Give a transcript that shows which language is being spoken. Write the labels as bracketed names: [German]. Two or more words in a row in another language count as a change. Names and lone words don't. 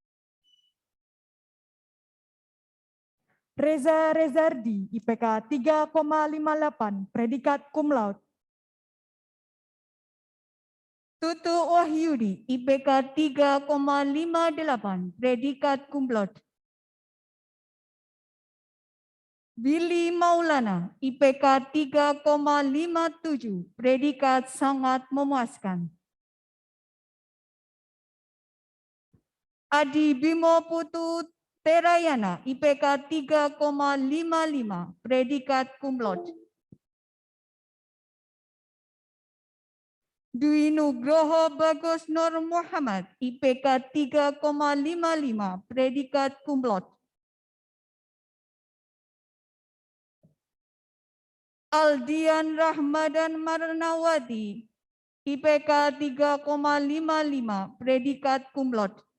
[Indonesian] Reza Rezardi, IPK 3,58, predikat [Latin] cum laude. [Indonesian] Tutu Wahyudi, IPK 3,58, predikat [Latin] cum laude. [Indonesian] Billy Maulana, IPK 3,57, predikat sangat memuaskan. Adi Bimo Putu Terayana, IPK 3,55, predikat [Latin] cum laude. [Indonesian] Dwi Nugroho Bagus Nur Muhammad, IPK 3,55, predikat [Latin] cum laude. [Indonesian] Aldian Rahmadan Marnawati, IPK 3,55, predikat [Latin] cum laude.